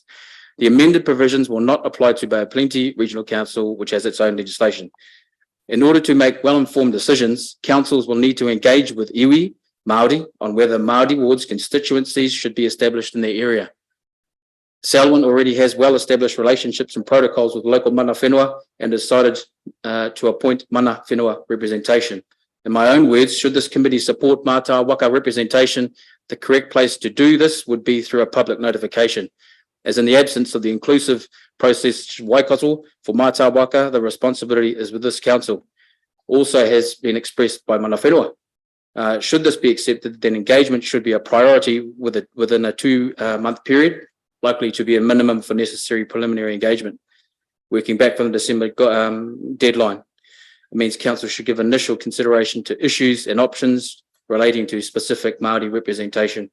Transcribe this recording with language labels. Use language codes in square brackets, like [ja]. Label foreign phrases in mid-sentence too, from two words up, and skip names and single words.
[en] The amended provisions will not apply to Bay of Plenty Regional Council, which has its own legislation. In order to make well-informed decisions, councils will need to engage with iwi, Māori, on whether Māori wards constituencies should be established in their area. Selwyn already has well-established relationships and protocols with local [mi] mana whenua [en] and decided to appoint [mi] mana whenua [en] representation. In my own words, should this committee support [mi] Mātā Waka [en] representation, the correct place to do this would be through a public notification. As in the absence of the inclusive process Waikato for [mi] Mātā Waka, [en] the responsibility is with this council. Also has been expressed by [mi] mana whenua. [en] Should this be accepted, then engagement should be a priority within a 2-month period, likely to be a minimum for necessary preliminary engagement. Working back from the December deadline, it means council should give initial consideration to issues and options relating to specific Māori representation.